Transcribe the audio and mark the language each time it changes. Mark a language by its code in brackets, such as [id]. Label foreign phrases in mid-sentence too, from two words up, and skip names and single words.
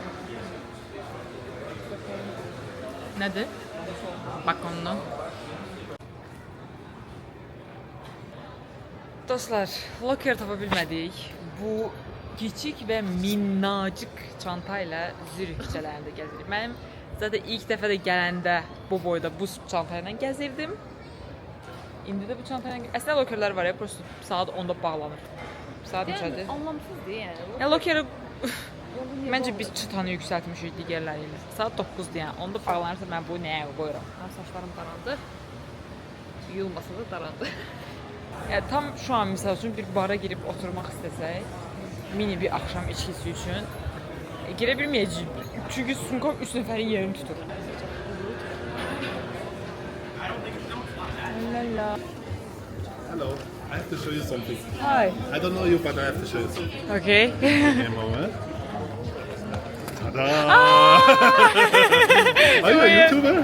[tr] Nedir? Bak ondan. [az] Dostlar, locker tapa bilmədik. [tr] Bu küçük ve minnacık çantayla Zürih [az] küçələrində gəzirik. Mənim zaten ilk dəfə də gələndə bu boyda bu çantayla gəzirdim. İndi də bu çantayla... Əslində lockerlər var ya, prosto saat 10'da bağlanır. Saat neçədir? [tr] Anlamsızdır yani. [az] Ya lockeri... Məncə biz çıtanı yüksəltmişik digərləri ilə. Saat 9'dur yəni. 10'da bağlanırsa mən bu nəyə qoyuram? Saçlarım darandı. Yulmasa da darandı. Yani [tr] tam şu an [az] misal üçün bir bara girib oturmaq istəsək, mini bir axşam içkisi üçün girə bilməyəcəyik. Çünki Sunkov 3 nəfərin yerini tutur. [en] Hello, I have to show you something. Hi. I don't know you, but I have to show you something. Okay. Okay, moment. Tada! Are you a YouTuber?